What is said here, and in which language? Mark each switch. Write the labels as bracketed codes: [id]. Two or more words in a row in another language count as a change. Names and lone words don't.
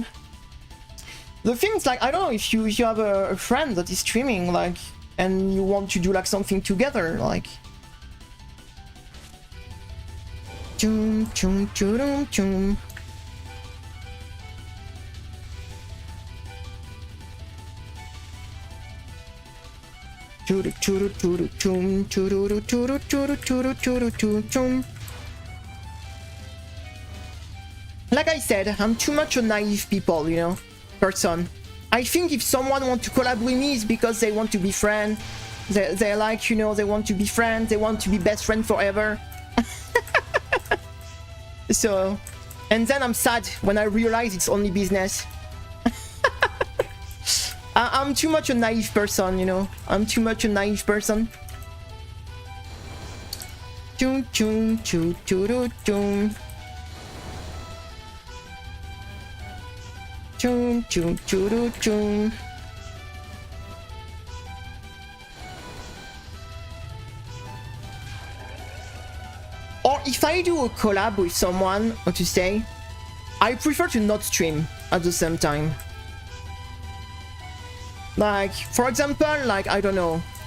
[en] The thing is, like, I don't know, if you have a friend that is streaming, like, and you want to do like something together, like chum chum chum chum. Churu churu churu chum churu churu churu churu churu churu chum. Like I said, I'm too much a naive people, you know, person. I think if someone wants to collab with me, it's because they want to be friends. They're like, you know, they want to be friends. They want to be best friends forever. So, and then I'm sad when I realize it's only business. I'm too much a naive person, you know. I'm too much a naive person. Chum chum choo choo chum. Chum chum choo chum. Or if I do a collab with someone, what to say, I prefer to not stream at the same time. Like, for example, like, I don't know.